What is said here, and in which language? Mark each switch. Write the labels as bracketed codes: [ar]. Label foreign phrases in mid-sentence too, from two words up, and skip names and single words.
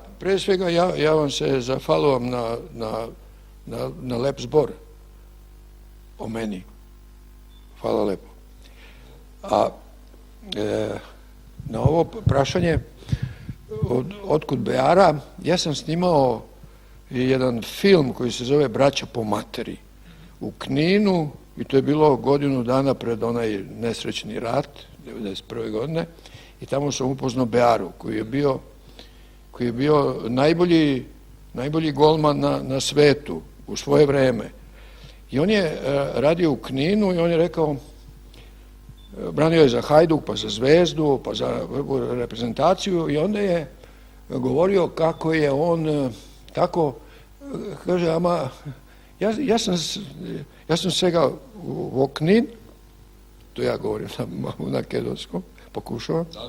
[sr] Пред свега ја вам се зафалувам на леп збор о мени. Фала лепо. А на ово прашање откуд Беара, јас сам снимао еден филм кој се зове Браќа по матери u Kninu, i to je bilo godinu dana pred onaj nesrećni rat 1991. godine, i tamo sam upoznao Bearu, koji je bio najbolji golman na svetu u svoje vreme. I on je radio u Kninu i on je rekao, branio je za Hajduk, pa za Zvezdu, pa za reprezentaciju, i onda je govorio kako je on tako, kaže, ama ja sam svega u Knin, to ja govorim na makedonskom, pokušavam,